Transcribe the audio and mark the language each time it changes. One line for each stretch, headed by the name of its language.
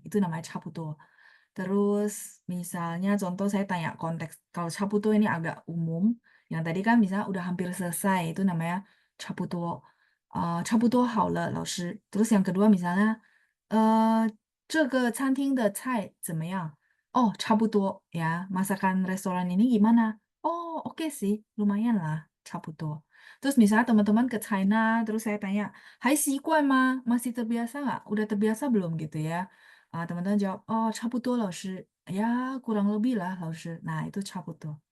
Indonesian: Itu namanya 差不多. Terus misalnya contoh saya tanya konteks. Kalau 差不多 ini agak umum. Yang tadi kan misalnya udah hampir selesai. Itu namanya 差不多.
Chinese: 差不多好了,老师.
Indonesian: Terus yang kedua misalnya,
Chinese: 这个餐厅的菜怎么样? Oh, 差不多 ya.
Indonesian: Masakan restoran ini gimana? Oh, oke sih. Lumayan lah. 差不多.Terus misalnya teman-teman ke China, terus saya tanya, Hai Sikuan ma, masih terbiasa nggak? Udah terbiasa belum gitu ya? Teman-teman jawab, oh 差不多 老师. Ya, kurang lebih lah 老师. Nah, itu 差不多.